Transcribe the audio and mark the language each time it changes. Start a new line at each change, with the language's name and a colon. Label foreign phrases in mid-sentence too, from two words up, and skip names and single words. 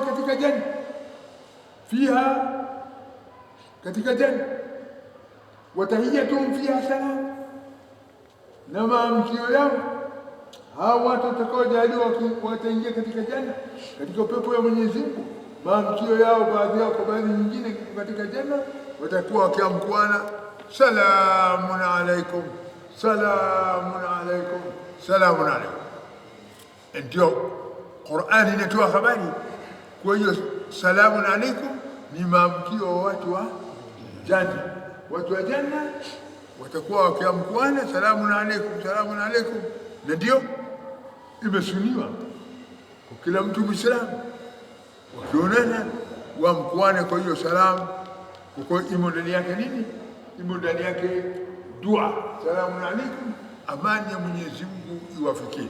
Swahili: Katika janna, fiha, katika janna,
Arabic: وتحيتهم فيها سلام,
Swahili: na maamkio yao hao watu watakaojaliwa wataingia katika janna, katika pepo ya Mwenyezi Mungu, maamkio yao baadhi yao kwa baadhi nyingine katika janna watakuwa wakiamkuana
Arabic: سلام عليكم, سلام عليكم, سلام عليكم.
Swahili: Ndio Qur'ani inatoa habari. Kwa hiyo
Arabic: سلام عليكم
Swahili: ni maamkio wa watu wa janna. Watu wa janna watakuwa wakiamkuana
Arabic: سلام عليكم, سلام عليكم.
Swahili: Na ndio imesuniwa kwa kila mtu Muislamu wakionana waamkuane kwa hiyo salamu, kwa imo ndani yake nini? Imo ndani yake dua,
Arabic: سلام عليكم,
Swahili: amani ya Mwenyezi Mungu iwafikie.